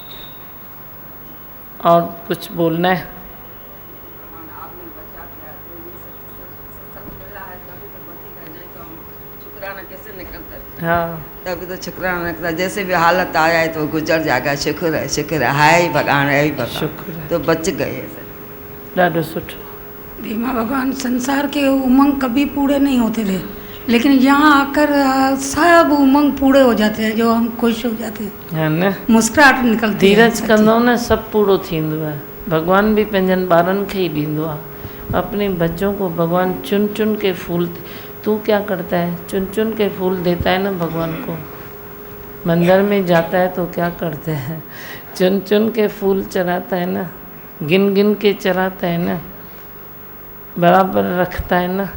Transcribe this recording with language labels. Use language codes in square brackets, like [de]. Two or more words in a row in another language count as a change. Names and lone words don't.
[hi] और कुछ बोलना है? हाँ, तभी तो शुक्राना निकलता। जैसे भी हालत आ जाए तो गुजर जाएगा। शुक्र है, शुक्र है ही भगवान, है ही भगवान, शुक्र है। तो बच गए। [sd] ॾाढो सुठो। [hi] भीमा भगवान, संसार के उमंग कभी पूरे नहीं होते थे, लेकिन यहाँ आकर सब उमंग पूरे हो जाते हैं, जो हम खुश हो जाते हैं, है न, मुस्कुराहट निकलती है। [sd] धीरज कंदो न सब पूरो थींदो आहे। भगवान भी पंहिंजनि ॿारनि खे ई ॾींदो आहे। [hi] अपने बच्चों को भगवान चुन चुन के फूल, तू क्या करता है, चुन चुन के फूल देता है ना भगवान को। मंदिर में जाता है तो क्या करते हैं, चुन चुन के फूल चढ़ाता है ना, गिन गिन के चढ़ाता है ना, बराबर रखता है ना।